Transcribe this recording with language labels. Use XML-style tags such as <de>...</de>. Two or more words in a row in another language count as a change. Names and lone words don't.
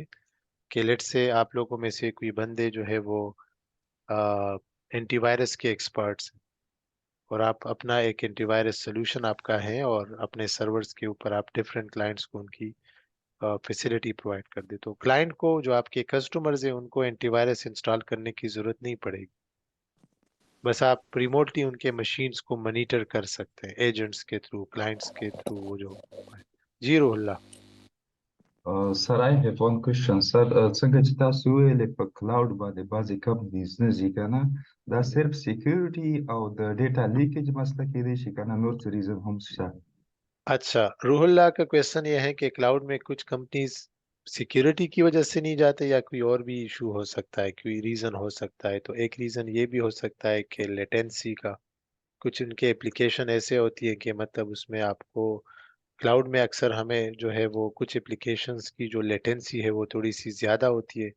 <hi>कि लेट से आप लोगों में से कोई बंदे जो है वो एंटीवायरस के एक्सपर्ट्स, और आप अपना एक</hi> <en>antivirus solution</en> <hi>आपका है और अपने सर्वर्स के ऊपर आप</hi> <en>different clients</en> <hi>को उनकी फैसिलिटी प्रोवाइड कर दे, तो क्लाइंट को जो आपके कस्टमर्स हैं उनको</hi> <en>antivirus install</en> <hi>करने की जरूरत नहीं पड़ेगी। बस आप रिमोटली उनके मशीन्स को मॉनिटर कर सकते हैं एजेंट्स के थ्रू, क्लाइंट्स के थ्रू, वो जो है। जी रोहल्ला।</hi> <en>Sir, I have one question, sir.</en> <ps>څنګه چې تاسو ویلې په کلاود باندې بعضې کمپنیز نه ځي که نه دا صرف سیکیورټي او د</ps> <en>data leakage</en> <ps>مسله کېدای شي که نه نور څه ریزن هم شته.</ps> <hi>अच्छा, रूहुल्लाह का क्वेश्चन ये है कि क्लाउड में कुछ कंपनीज सिक्योरिटी की वजह से नहीं जाते या कोई और भी इशू हो सकता है, कोई रीजन हो सकता है। तो एक रीजन ये भी हो सकता है कि लेटेंसी का, कुछ उनके एप्लीकेशन ऐसे होती है कि मतलब उसमें आपको क्लाउड में अक्सर हमें जो है वो कुछ एप्लीकेशंस की जो लेटेंसी है वो थोड़ी सी ज़्यादा होती है।</hi>